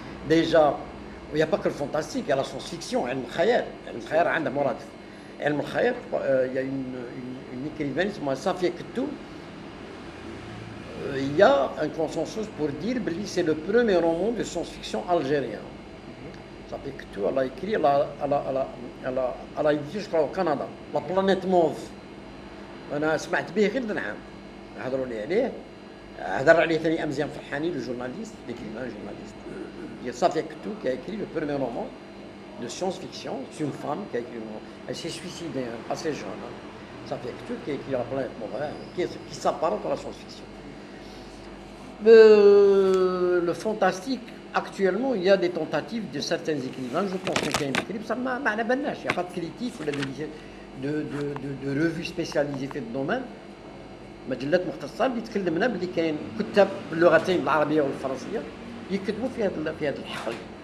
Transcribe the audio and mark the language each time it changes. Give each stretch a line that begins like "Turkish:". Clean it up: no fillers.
French: Déjà, il n'y a pas que le fantastique, il y a la science-fiction, il y a une écrivaine, Safia Kettou. Il y a un consensus pour dire que c'est le premier roman de science-fiction algérien. Safia Kettou, elle a écrit, elle a édité, je crois, au Canada, La planète mauve.
Arabic: أنا سمعت به غير نعم هضروا لي عليه هضر عليه ثاني أمزيان فرحاني
French: le journaliste, l'écrivain journaliste. Il y a Safia Kettou qui a écrit le premier roman de science-fiction. C'est une femme qui a écrit le roman. Elle s'est suicidée, assez jeune. Safia Kettou qui a écrit La planète mauve, qui s'apparente à la science-fiction. Le fantastique, actuellement, il y a des tentatives de certains écrivains. Je pense qu'il y a un écrivain, ça m'a il n'y a pas de critique ou de revues spécialisées
Arabic: في الدومين. مجلات مختصة اللي تكلمنا بلي كاين كتاب باللغتين العربية والفرنسية يكتبوا في هذا الحقل.